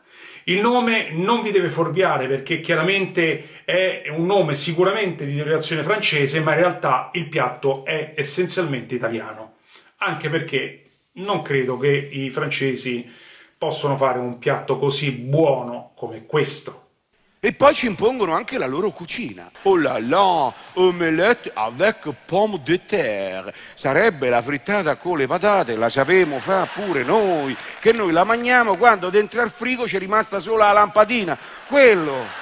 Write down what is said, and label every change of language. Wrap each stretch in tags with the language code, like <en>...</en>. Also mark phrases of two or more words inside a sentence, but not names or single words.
<it>Il nome non vi deve fuorviare perché chiaramente è un nome sicuramente di derivazione francese, ma in realtà il piatto è essenzialmente italiano, anche perché non credo che i francesi possono fare un piatto così buono come questo. E poi ci impongono anche la loro cucina.</it> <fr>Oh là là, omelette avec pomme de terre.</fr> <it>Sarebbe la frittata con le patate, la sapemo fare pure noi, che noi la mangiamo quando dentro al frigo c'è rimasta solo la lampadina. Quello.</it>